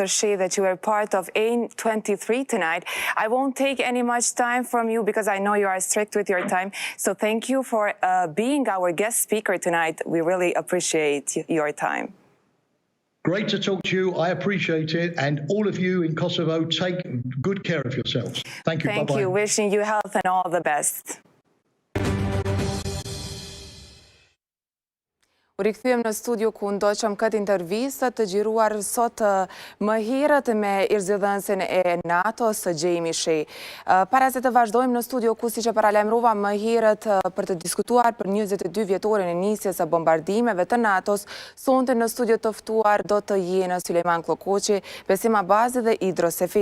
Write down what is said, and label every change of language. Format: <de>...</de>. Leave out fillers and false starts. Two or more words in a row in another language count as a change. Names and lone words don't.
<en>Shea, that you were part of A23 tonight. I won't take any much time from you because I know you are strict with your time. So thank you for being our guest speaker tonight. We really appreciate your time. Great to talk to you. I appreciate it. And all of you in Kosovo, take good care of yourselves. Thank you. Thank Bye-bye. you. Wishing you health and all the best.</en> <sq>U rikthyem në studio ku ndoqëm këtë intervistë të gjiruar sot më herët me ish-zëdhënsin e NATO-s, Jamie Shea. Para se të vazhdojmë në studio ku si që paralajmërova më herët për të diskutuar për 22 vjetorin e nisjes së bombardimeve të NATO-s, sonte në studio të ftuar do të jenë Sulejman Klokoqi, Besim Abazi dhe Idro Seferi.</sq>